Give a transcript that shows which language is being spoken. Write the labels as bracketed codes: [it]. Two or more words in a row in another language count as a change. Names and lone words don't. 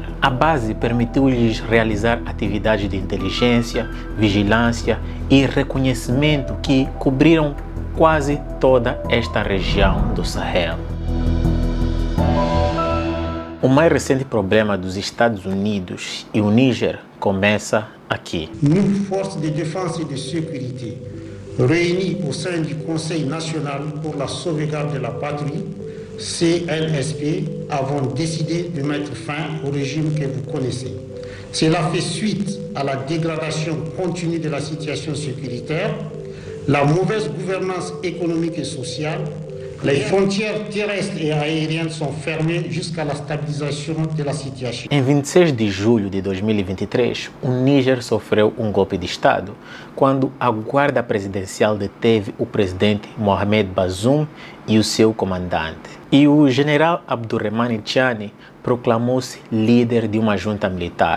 [pt] A base permitiu-lhes realizar atividades de inteligência, vigilância e reconhecimento que cobriram quase toda esta região do Sahel. O mais recente problema dos Estados Unidos e o Níger começa aqui. [fr] Nous, forces de défense et de sécurité, réunis au sein du Conseil national pour la sauvegarde de la patrie, CNSP, avons décidé de mettre fin au régime que vous connaissez. Cela fait suite à la dégradation continue de la situation sécuritaire, la mauvaise gouvernance économique et sociale. Les frontières terrestres et aériennes sont fermées jusqu'à la stabilisation de la situation. [pt] Em 26 de julho de 2023, o Níger sofreu um golpe de Estado quando a guarda presidencial deteve o presidente Mohamed Bazoum e o seu comandante. E o general Abdurrahmane Tiani proclamou-se líder de uma junta militar.